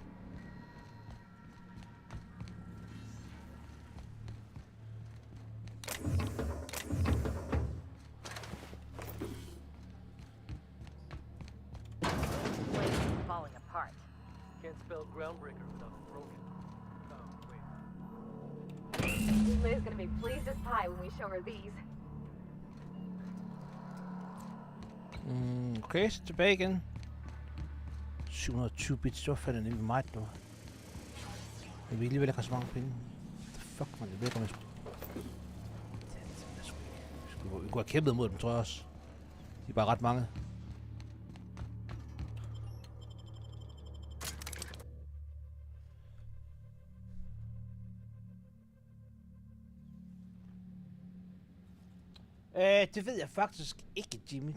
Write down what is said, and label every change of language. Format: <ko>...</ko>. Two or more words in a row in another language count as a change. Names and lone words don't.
<en>Place is falling apart. Can't spell Groundbreaker without broken. Liz is gonna be pleased as pie when we show her these.</en> <da>Okay, så tilbage igen. 720 bits, det var fandme nemlig meget nu. Men vi alligevel ikke har så mange penge.</da> <en>What the fuck,</en> <da>man, jeg ved ikke, om jeg skulle... Vi kunne have kæmpet mod dem, tror jeg også. De er bare ret mange. Det ved jeg faktisk ikke, Jimmy.</da>